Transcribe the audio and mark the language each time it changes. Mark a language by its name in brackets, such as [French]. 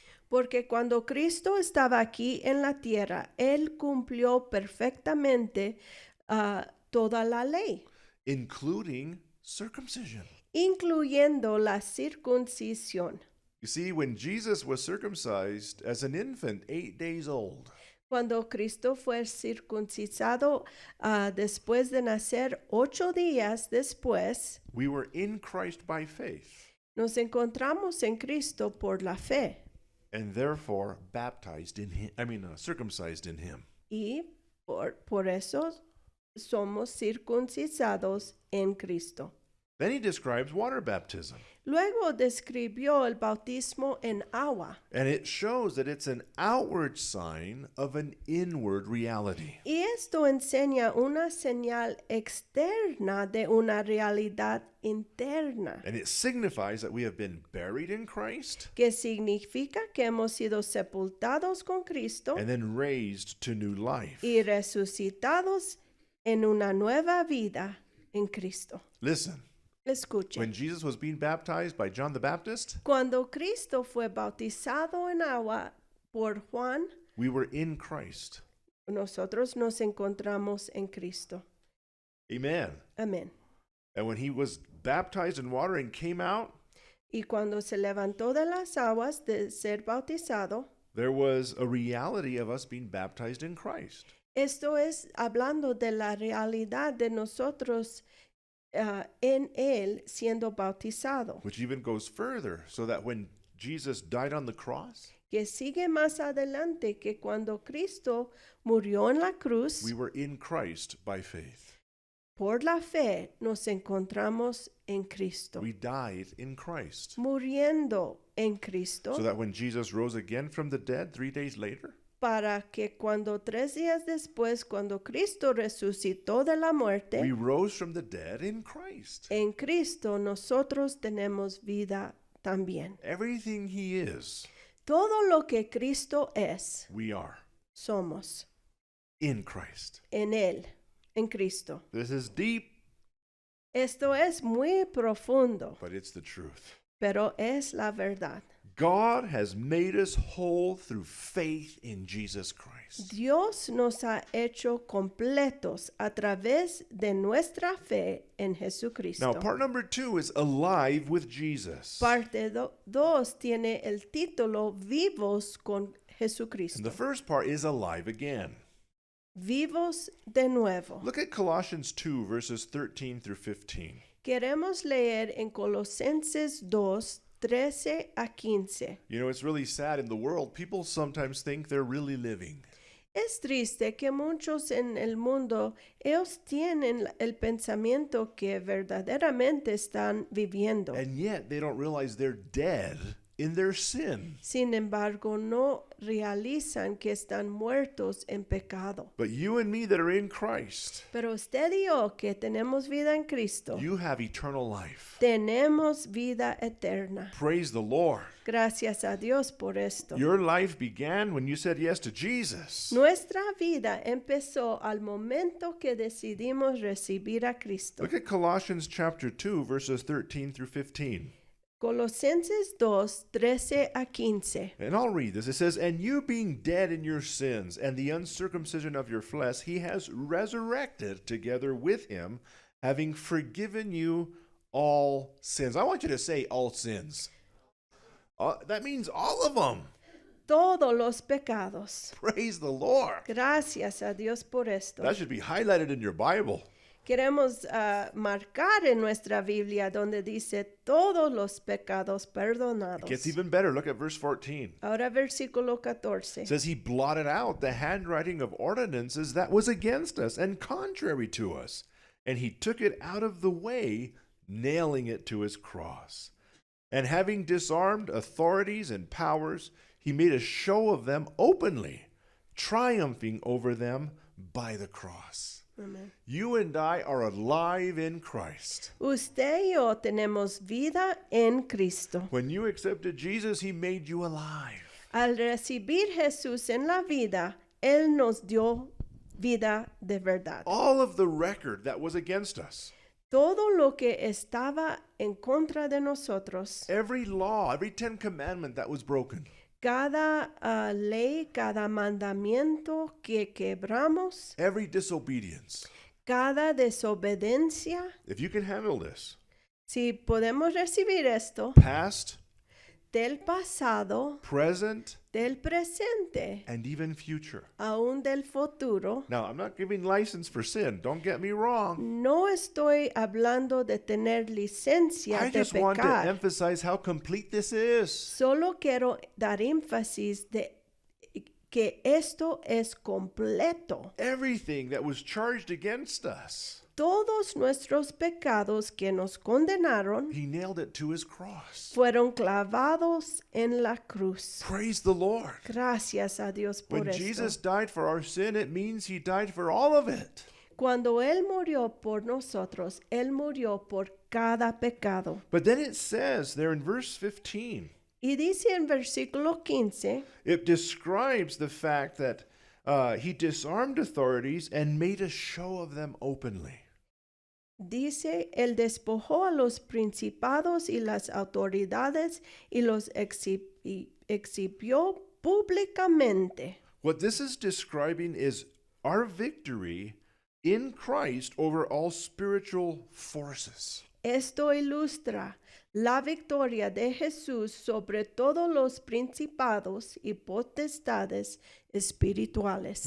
[Spanish] Porque cuando Cristo estaba aquí en la tierra, Él cumplió perfectamente toda la ley, [English] Including circumcision. [Spanish] incluyendo la circuncisión. [English] You see, when Jesus was circumcised as an infant, 8 days old, [Spanish] Cuando Cristo fue circuncidado después de nacer 8 días después, [English] we were in Christ by faith, [Spanish] nos encontramos en Cristo por la fe [English] and therefore baptized in him, circumcised in him. [Spanish] y por eso somos circuncidados en Cristo. [English] Then he describes water baptism. [Spanish] Luego describió el bautismo en agua. [English] And it shows that it's an outward sign of an inward reality. [Spanish] Y esto enseña una señal externa de una realidad interna, [English] And it signifies that we have been buried in Christ [Spanish] que significa que hemos sido sepultados con Cristo [English] and then raised to new life. [Spanish] y resucitados en una nueva vida en Cristo. [English] Listen, [Spanish] Escuchen. [English] when Jesus was being baptized by John the Baptist, [Spanish] Cuando Cristo fue bautizado en agua por Juan, [English] we were in Christ. [Spanish] nosotros nos encontramos en Cristo. [English] Amen. [Spanish] Amén. [English] And when he was baptized in water and came out, [Spanish] Y cuando se levantó de las aguas de ser bautizado, [English] there was a reality of us being baptized in Christ. [Spanish] esto es hablando de la realidad de nosotros en Él siendo bautizado, [English] Which even goes further, so that when Jesus died on the cross, [Spanish] que sigue más adelante que cuando Cristo murió en la cruz, [English] we were in Christ by faith. [Spanish] por la fe nos encontramos en Cristo, [English] We died in Christ. [Spanish] muriendo en Cristo, [English] So that when Jesus rose again from the dead 3 days later, [Spanish] para que cuando 3 días después, cuando Cristo resucitó de la muerte, [English] we rose from the dead in Christ. [Spanish] en Cristo nosotros tenemos vida también. [English] Everything he is, [Spanish] Todo lo que Cristo es, [English] we are [Spanish] somos [English] in Christ. [Spanish] en Él, en Cristo. [English] This is deep, [Spanish] Esto es muy profundo, [English] but it's the truth. [Spanish] pero es la verdad. [English] God has made us whole through faith in Jesus Christ. [Spanish] Dios nos ha hecho completos a través de nuestra fe en Jesucristo. [English] Now, part number 2 is alive with Jesus. [Spanish] Parte 2 tiene el título Vivos con [English] And [Spanish] Jesucristo. [English] the first part is alive again. [Spanish] Vivos de nuevo. [English] Look at Colossians 2, verses 13 through 15. [Spanish] Queremos leer en Colosenses 2, 13 a 15. [English] You know, it's really sad in the world. People sometimes think they're really living. [Spanish] Es triste que muchos en el mundo, ellos tienen el pensamiento que verdaderamente están viviendo. [English] And yet they don't realize they're dead in their sin. [Spanish] Sin embargo, no realizan que están muertos en pecado. [English] But you and me that are in Christ, [Spanish] Pero usted y yo que tenemos vida en Cristo, [English] you have eternal life. [Spanish] tenemos vida eterna. [English] Praise the Lord. [Spanish] Gracias a Dios por esto. [English] Your life began when you said yes to Jesus. [Spanish] Nuestra vida empezó al momento que decidimos recibir a Cristo. [English] Look at Colossians chapter 2, verses 13 through 15. [Spanish] Colosenses 2, 13 a 15. [English] And I'll read this. It says, "And you being dead in your sins and the uncircumcision of your flesh, he has resurrected together with him, having forgiven you all sins." I want you to say all sins. That means all of them. [Spanish] Todos los pecados. [English] Praise the Lord. [Spanish] Gracias a Dios por esto. [English] That should be highlighted in your Bible. [Spanish] Queremos marcar en nuestra Biblia donde dice todos los pecados [English] It [Spanish] perdonados. [English] gets even better. Look at verse 14. [Spanish] Ahora versículo 14. [English] It says, "He blotted out the handwriting of ordinances that was against us and contrary to us, and he took it out of the way, nailing it to his cross. And having disarmed authorities and powers, he made a show of them openly, triumphing over them by the cross." [Spanish] Amén. [English] You and I are alive in Christ. [Spanish] Usted y yo tenemos vida en Cristo. [English] When you accepted Jesus, he made you alive. [Spanish] Al recibir Jesús en la vida, Él nos dio vida de verdad. [English] All of the record that was against us, [Spanish] Todo lo que estaba en contra de nosotros, [English] every law, every 10 commandment that was broken, [Spanish] cada ley, cada mandamiento que quebramos, [English] every disobedience. [Spanish] cada desobediencia, [English] If you can handle this, [Spanish] si podemos recibir esto [English] past, [Spanish] del pasado, [English] present, [Spanish] del presente, [English] and even future. [Spanish] aún del futuro, [English] Now, I'm not giving license for sin. Don't get me wrong. [Spanish] no estoy hablando de tener licencia [English] I [Spanish] de [English] just want to [Spanish] pecar. [English] emphasize how complete this is. [Spanish] Solo quiero dar énfasis de que esto es completo. [English] Everything that was charged against us, [Spanish] Todos nuestros pecados que nos condenaron [English] he nailed it to his cross. [Spanish] fueron clavados en la cruz. [English] Praise the Lord. [Spanish] Gracias a Dios por [English] When [Spanish] esto. [English] Jesus died for our sin, it means he died for all of it. [Spanish] Cuando Él murió por nosotros, Él murió por cada pecado. [English] But then it says there in verse 15, [Spanish] Y dice en versículo 15, [English] it describes the fact that he disarmed authorities and made a show of them openly. [Spanish] dice, Él despojó a los principados y las autoridades y los exhibió públicamente. [English] What this is describing is our victory in Christ over all spiritual forces. [Spanish] Esto ilustra la victoria de Jesús sobre todos los principados y potestades espirituales.